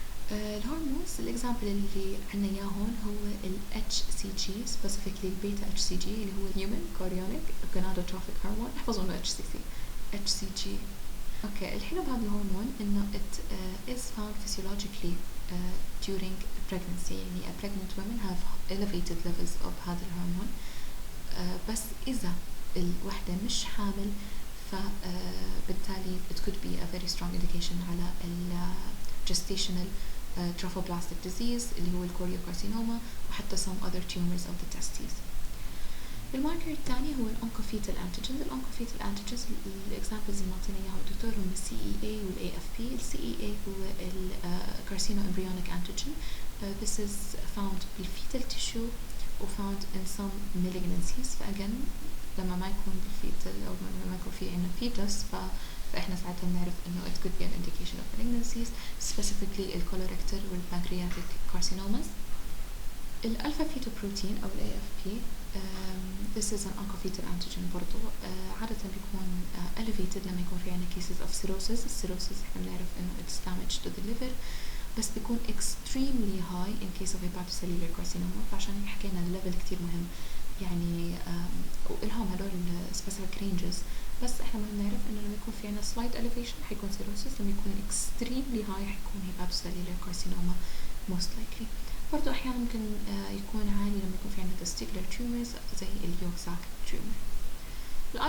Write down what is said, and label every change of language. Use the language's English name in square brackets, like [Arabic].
[Arabic] الهرمونز الإكزامبل اللي عنا إياهون هو ال HCG specifically البيتا HCG اللي هو Human Chorionic Gonadotrophic Hormone. احفظوا إنه HCG. أوكي، الحلو بهذا الهرمون إنه [English] it is found physiologically during pregnancy. [Arabic] يعني [English] a pregnant women have elevated levels of [Arabic] هذا الهرمون. بس إذا الوحدة مش حامل فبالتالي [English] it could be a very strong indication [Arabic] على [English] gestational trophoblastic disease [Arabic] اللي هو الكوريوكارسينوما وحتى [English] some other tumors of the testes. [Arabic] الماركر الثاني هو الoncoفetal antigens. الoncoفetal antigens الإكزامبلز اللي معطينا إياها الدكتور هم ال CEA وال AFP. ال CEA هو ال carcinoembryonic antigen. [English] This is found [Arabic] بالفيتال [English] tissue و found in some malignancies. [Arabic] فأجن لما ما يكون بالفيتال أو لما ما يكون في عنا fetus فإحنا ساعتها بنعرف إنه [English] it could be an indication of malignancies, specifically [Arabic] الcolorectal والpancreatic carcinomas. الألفا فيتوبروتين أو [English] ال AFP this is an oncofetal antigen [Arabic] برضو. عادة بيكون elevated لما يكون في عنا cases of cirrhosis. السيروسيس إحنا بنعرف إنه [English] it's damage to the liver، [Arabic] بس بيكون [English] extremely high in case of hepatocellular carcinoma. [Arabic] فعشان هيك حكينا الليفل كتير مهم يعني. وإلهم هدول [English] specific ranges، [Arabic] بس احنا مهم نعرف انه لما يكون في عنا [English] slight elevation [Arabic] حيكون cirrhosis، لما يكون [English] extremely high [Arabic] حيكون [English] hepatocellular carcinoma most likely. [Arabic] برضو احيانا ممكن يكون عالي لما يكون في عنا [English] testicular tumors [Arabic] زي اليوك ساك tumor.